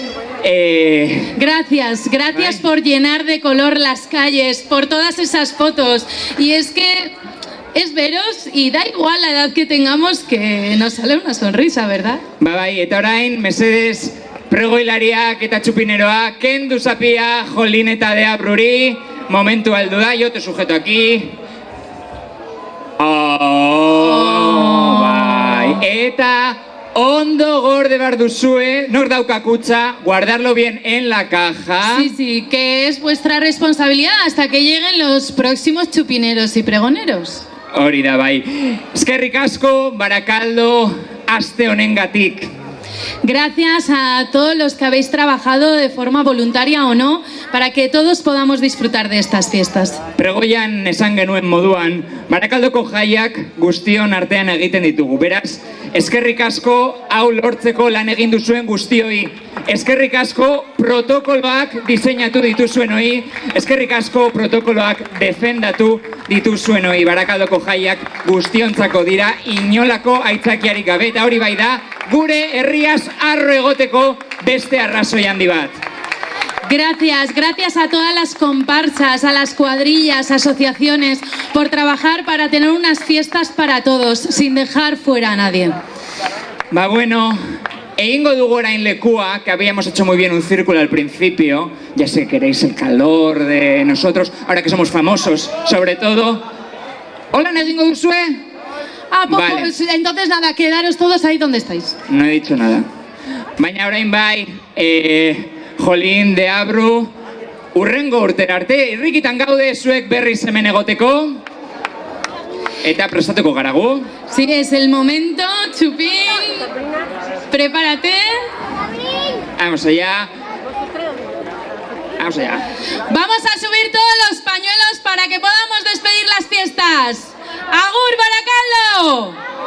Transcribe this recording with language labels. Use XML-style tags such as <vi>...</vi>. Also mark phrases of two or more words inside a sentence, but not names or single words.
<es>Gracias por llenar de color las calles, por todas esas fotos. Y es que es veros y da igual la edad que tengamos que nos sale una sonrisa, ¿verdad?</es> <eu>Bai, eta orain, mesedes, pregoilariak eta txupineroak, kendu zapia Jolín eta de Abruri, momentu aldu da,</eu> <es>yo te sujeto aquí.</es> <eu>Bai, eta ondo gorde behar duzue, nor dauka kutxa,</eu> <es>guardarlo bien en la caja. Sí, que es vuestra responsabilidad hasta que lleguen los próximos chupineros y pregoneros.</es> <eu>Hori da bai. Eskerrik asko, Barakaldo, aste honengatik.</eu> <es>Gracias a todos los que habéis trabajado de forma voluntaria o no para que todos podamos disfrutar de estas fiestas.</es> <eu>Pregoian esan genuen moduan, Barakaldoko jaiak guztion artean egiten ditugu. Beraz, eskerrik asko hau lortzeko lan egin duzuen guztioi. Eskerrik asko protokoloak diseinatu dituzuenoi. Eskerrik asko protokoloak defendatu dituzuenoi. Barakaldoko jaiak guztiontzako dira inolako aitzakiarik gabe. Eta hori bai da, gure herriaz arro egoteko beste arrazoi handi bat.</eu> <es>Gracias a todas las comparsas, a las cuadrillas, asociaciones, por trabajar para tener unas fiestas para todos, sin dejar fuera a nadie.</es> <eu>Ba bueno, egingo dugu orain lekua,</eu> <es>que habíamos hecho muy bien un círculo al principio. Ya sé que queréis el calor de nosotros, ahora que somos famosos, sobre todo.</es> <eu>Hola, egingo duzue?</eu> <es>Vale. Vale. Entonces nada, quedaros todos ahí donde estáis. No he dicho nada.</es> <eu>Baina orain bai, Jolin, Deabru, urrengo urtera arte, irrikitan gaude zuek berriz hemen egoteko. Eta prestatuko garagu.</eu> <es>Sí, es el momento, Chupín. Prepárate. Vamos allá. Vamos allá. Vamos a subir todos los pañuelos para que podamos despedir las fiestas.</es> <eu>¡Agur, Barakaldo!</eu>